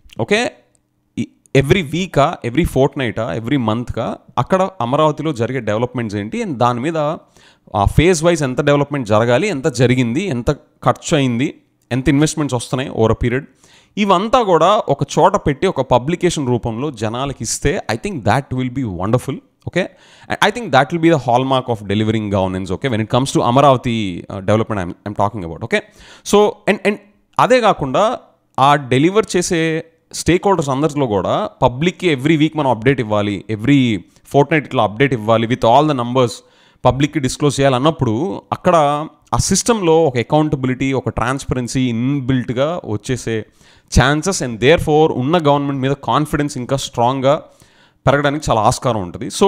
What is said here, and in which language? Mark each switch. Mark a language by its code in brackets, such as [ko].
[te] Okay, every వీకా, every ఫోర్ట్నైటా, every మంత్గా అక్కడ అమరావతిలో జరిగే డెవలప్మెంట్స్ ఏంటి, అండ్ దాని మీద ఫేజ్ వైజ్ ఎంత డెవలప్మెంట్ జరగాలి, ఎంత జరిగింది, ఎంత ఖర్చు అయింది, ఎంత ఇన్వెస్ట్మెంట్స్ వస్తున్నాయి ఓవర్ అ పీరియడ్, ఇవంతా కూడా ఒక చోట పెట్టి ఒక పబ్లికేషన్ రూపంలో జనాలకి ఇస్తే [en] I think that will be wonderful. Okay, I think that will be the hallmark of delivering governance. Okay, when it comes to Amaravati development I'm talking about. Okay, so and [te] అదే కాకుండా ఆ deliver చేసే stake holders అందరిలో కూడా పబ్లిక్కి every week మనం update ఇవ్వాలి, every Fortnite ఇట్లా అప్డేట్ ఇవ్వాలి [en] with all the numbers [te] పబ్లిక్కి డిస్క్లోజ్ చేయాలన్నప్పుడు అక్కడ ఆ సిస్టంలో ఒక అకౌంటబిలిటీ, ఒక ట్రాన్స్పరెన్సీ ఇన్బిల్ట్గా వచ్చేసే ఛాన్సెస్ [en] and therefore [te] ఉన్న గవర్నమెంట్ మీద కాన్ఫిడెన్స్ ఇంకా స్ట్రాంగ్గా పెరగడానికి చాలా ఆస్కారం ఉంటుంది.